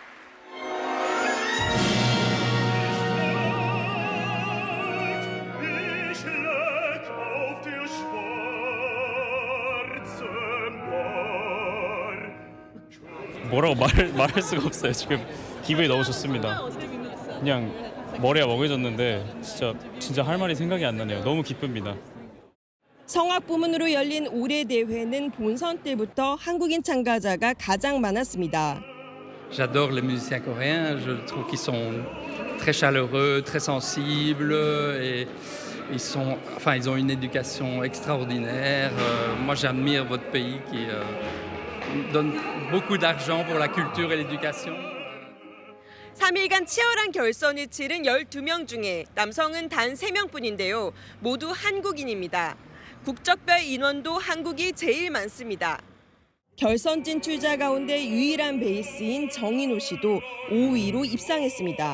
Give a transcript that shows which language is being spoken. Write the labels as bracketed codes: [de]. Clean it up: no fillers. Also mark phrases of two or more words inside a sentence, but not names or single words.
[ko] 뭐라고 말할 수가 없어요. 지금 기분이 너무 좋습니다. 그냥 머리가 멍해졌는데 진짜 할 말이 생각이 안 나네요. 너무 기쁩니다. 성악 부문으로 열린 올해 대회는 본선 때부터 한국인 참가자가 가장 많았습니다. [fr] J'adore les musiciens coréens. Je trouve qu'ils sont très chaleureux, très sensibles et ils ont une éducation extraordinaire. Moi, j'admire votre pays qui donne beaucoup d'argent pour la culture et l'éducation. [ko] 3일간 치열한 결선을 치른 12명 중에 남성은 단 3명뿐인데요. 모두 한국인입니다. 국적별 인원도 한국이 제일 많습니다. 결선 진출자 가운데 유일한 베이스인 정인호 씨도 5위로 입상했습니다.